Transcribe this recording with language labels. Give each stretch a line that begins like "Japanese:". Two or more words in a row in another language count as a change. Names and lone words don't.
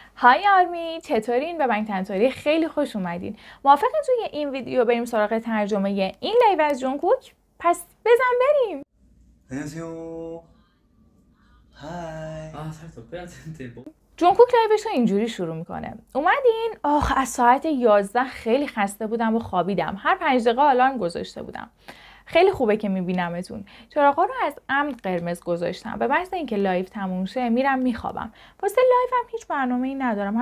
Persian: های آرمی، چطورین؟ به بنگ تنتوری خیلی خوش اومدین. موافقین توی این ویدیو بریم سراغ ترجمه این لایو از جونگکوک؟ پس بزن بریم.
Korean: 안녕하세요. 하이. 살짝 빼야 되는데 뭐.
Persian: جونگکوک لایوش رو اینجوری شروع میکنه. اومدین؟ از ساعت 11 خیلی خسته بودم و خوابیدم. هر 5 دقیقه آلارم گذاشته بودم. خیلی خوبه که میبینمتون. چراغا رو از عمد قرمز گذاشتم. به محض اینکه لایو تموم شه میرم میخوابم. واسه لایو هم هیچ برنامه‌ای ندارم.